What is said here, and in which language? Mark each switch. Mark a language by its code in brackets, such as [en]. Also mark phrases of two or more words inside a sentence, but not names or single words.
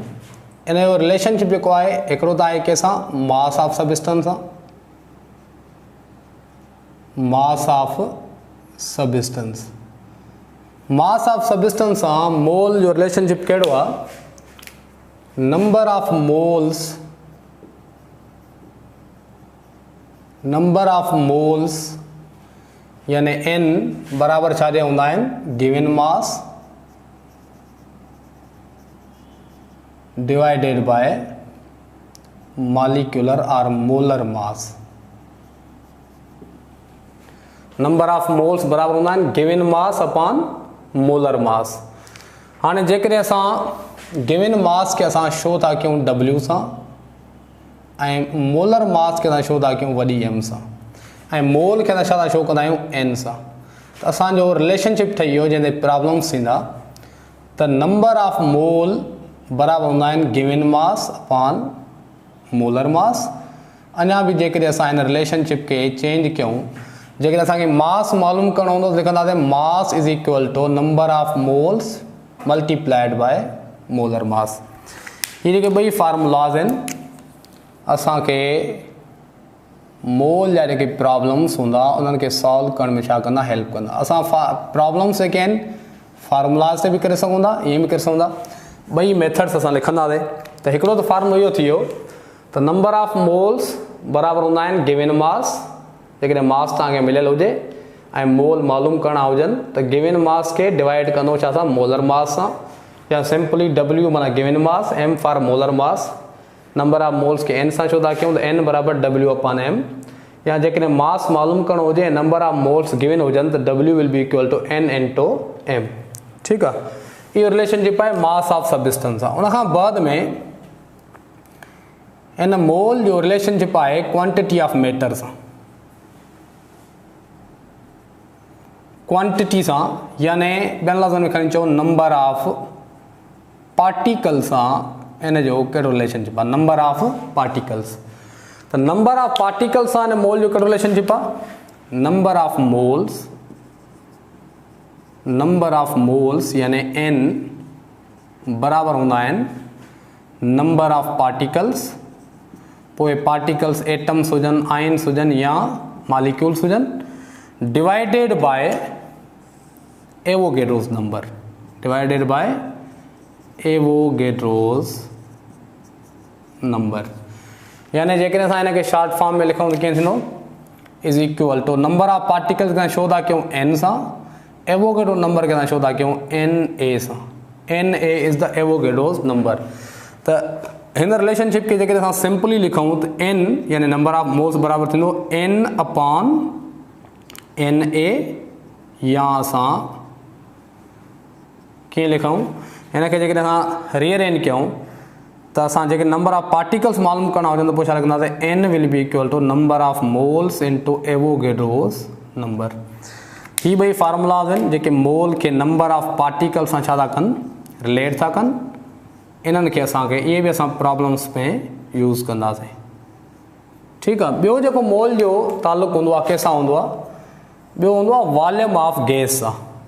[sd] इन जो रिलेशनशिप जेको आहे हिकिड़ो त आहे कंहिंसां, [en] mass of substance [sd] सां। [en] mass of substance, mass of substance [sd] सां मोल जो रिलेशनशिप कहिड़ो आहे? [en] number of moles, number of moles [sd] यानी एन बराबर छा जे हूंदा आहिनि? [en] given mass divided by molecular aur molar mass. number of moles [sd] बराबर हूंदा आहिनि [en] given mass upon molar mass. [sd] हाणे जेकॾहिं असां [en] given mass [sd] खे असां शो था कयूं W सां ऐं [en] molar mass [sd] खे असां शो था कयूं वॾी M सां, ऐं मोल खे असां छा था शो कंदा आहियूं? N सां। त असांजो रिलेशनशिप ठही वियो जंहिंते प्रॉब्लम्स थींदा त [en] number of mole [sd] बराबर हूंदा आहिनि [en] given mass upon molar mass. [sd] अञा बि जेकॾहिं असां हिन रिलेशनशिप खे चेंज कयूं, जेकॾहिं असांखे मास मालूम करणो हूंदो त लिखंदासीं [en] mass is equal to number of moles multiplied by molar mass. [sd] ये जेके ॿई फार्मूलाज़ आहिनि असांखे मोल जा जेके प्रॉब्लम्स हूंदा उन्हनि खे सॉल्व करण में छा कंदा? हेल्प कंदा। असां प्रॉब्लम्स जेके आहिनि फार्मूलाज़ ते बि करे सघूं था, ईअं बि करे सघूं था। ॿई मेथड्स असां लिखंदासीं। त हिकिड़ो त फार्मूलो इहो थी वियो त [en] number of moles [sd] बराबर हूंदा आहिनि [en] given mass, [sd] जेकॾहिं मास तव्हांखे मिलियल हुजे ऐं मोल मालूम करणा हुजनि त [en] given mass [sd] खे डिवाइड कंदो छा सां? [en] molar mass [sd] सां, या [en] simply W mana given mass, M for molar mass. number of moles [sd] खे N सां छो था कयूं? त N बराबर W अपॉन M। या जेकॾहिं मास मालूम करणो हुजे ऐं [en] number of moles [sd] गिवन हुजनि त [en] W will be equal to N into M. [sd] ठीकु आहे, इहो रिलेशनशिप आहे [en] mass of substance [sd] सां। उनखां बाद में हिन मोल जो रिलेशनशिप आहे [en] quantity of matter [sd] सां। क्वांटिटी सां यानी ॿियनि लफ़्ज़नि में खणी चओ [en] number of particle [sd] सां इन जो कहिड़ो रिलेशनशिप आहे? [en] number of particles. [sd] त [en] number of particles [sd] सां हिन मोल जो कहिड़ो रिलेशनशिप आहे? [en] number of moles, number of moles [sd] यानी N बराबर हूंदा आहिनि [en] number of particles, [sd] पोइ [en] particles atoms [sd] हुजनि, आयन्स हुजनि या मॉलिक्यूल्स हुजनि, [en] divided by Avogadro's number, divided by Avogadro's number. [sd] यानी जेकॾहिं असां हिनखे [en] short form [sd] में लिखूं त कीअं थींदो? [en] is equal to number of particles [sd] खे शो था कयूं N सां, [en] Avogadro number [sd] खे शो था कयूं Na सां। [en] Na is the Avogadro's number. [sd] त हिन रिलेशनशिप खे जेकॾहिं असां सिंपली लिखूं त N यानी [en] number of moles [sd] बराबर थींदो N अपॉन Na, या असां कीअं लिखूं? हिनखे जेकॾहिं असां रीअरेंज कयूं त असां जेके [en] number of particles [sd] मालूम करणा हुजनि त पोइ छा लिखंदासीं? [en] N will be equal to number of moles into Avogadro's number. [sd] ही ॿई फार्मूलाज़ आहिनि जेके मोल खे [en] number of particles [sd] सां छा था कनि? रिलेट था कनि। इन्हनि खे असांखे इहे बि असां प्रॉब्लम्स में यूज़ कंदासीं। ठीकु आहे। ॿियो जेको मोल जो तालुक़ु हूंदो आहे कंहिंसां हूंदो आहे? ॿियो हूंदो आहे [en] volume of gas [sd] सां।